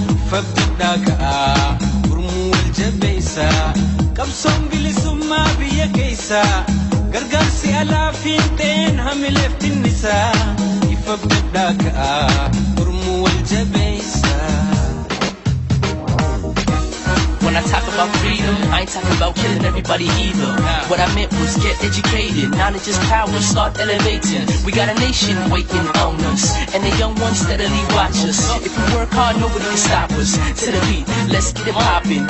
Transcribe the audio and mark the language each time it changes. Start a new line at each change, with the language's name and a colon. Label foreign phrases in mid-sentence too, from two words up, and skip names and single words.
Oromo: Fabdadhaa ka'aa, gurmuu wal jabeessaa. Qabsoon bilisummaa biyya keessaa gargaarsi alaa fiinxeen hamileef dinnisaa. Fabdadhaa ka'aa, gurmuu wal jabeessaa.
English: When I talk about freedom, I ain't talking about killing everybody either. What I meant was get educated, knowledge is power, start elevating. We got a nation waiting on us, and the young ones steadily watch us. If we work hard, nobody can stop us. To the beat, let's get it poppin'.